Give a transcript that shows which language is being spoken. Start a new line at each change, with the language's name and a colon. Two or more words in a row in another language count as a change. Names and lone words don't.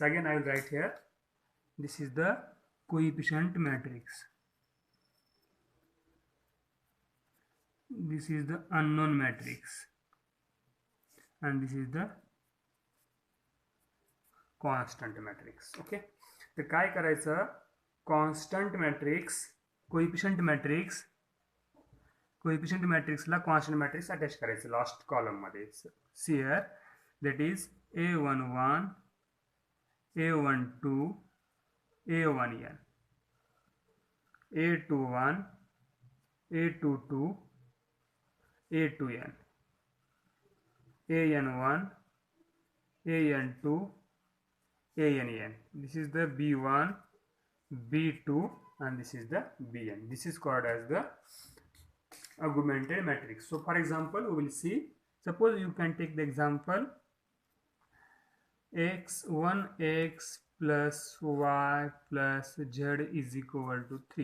English: Again I will write here, this is the coefficient matrix, this is the unknown matrix, and this is the constant matrix.
Marathi: Okay, तर काय करायचं,
English: constant matrix, coefficient matrix, coefficient
Marathi: मॅट्रिक्सला
English: constant matrix
Marathi: अटॅच करायचं
English: last column
Marathi: मध्ये.
English: हियर that is a11, a12, a1n, a21, a22, a2n, an1, an2, an. This is the b1, b2, and this is the bn. This is called as the augmented matrix. So for example, we will see, suppose you can take the example x1x plus y plus z is equal to 3.